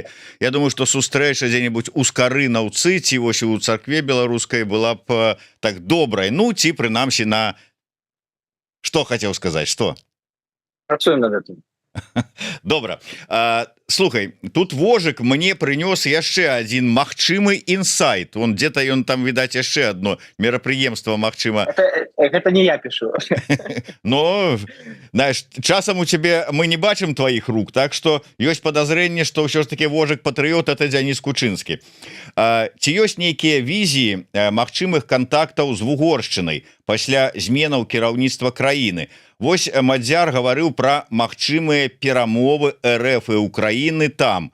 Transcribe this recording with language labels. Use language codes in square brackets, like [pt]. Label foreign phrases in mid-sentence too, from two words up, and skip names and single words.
[be] Я думаю, што сустрэча дзе-небудзь у Скарынаўцы ці вось у царкве беларускай была б так добрай, ну ці прынамсі на што хацеў сказаць, што працуем над гэтым. Добра. Слухай, тут Вожык мне прынёс яшчэ адзін магчымы інсайт. [ru] Он где-то [be] ён там відаць яшчэ одно мерапрыемства магчыма. [ru] Это не я пишу. Но знаешь, [be] часам у тебе мы не бачым твоих рук, [ru] так что [be] ёсць подазрэнне, што ўсё ж таки Вожык патрыёт это Дзяніс Кучынскі. Ці ёсць нейкія візіі магчымых кантактаў з Вугоршчынай пасля зменаў кіраўніцтва краіны? Вось Мадзяр гаварыў пра магчымыя перамовы РФ і Украіны там.